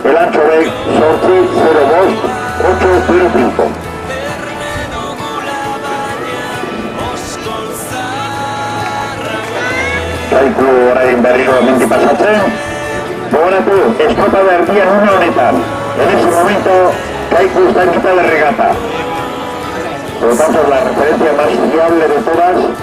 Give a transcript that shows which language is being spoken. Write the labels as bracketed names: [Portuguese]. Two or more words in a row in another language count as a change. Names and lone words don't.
[Basque] Elantxobek 8-0-5. Kaiku orain berriro mendi pasatzen. Gogoratu, estropada erdian une honetan. [Spanish] En ese momento, Kaiku está en mitad de regata. Por lo tanto, la referencia más fiable de todas.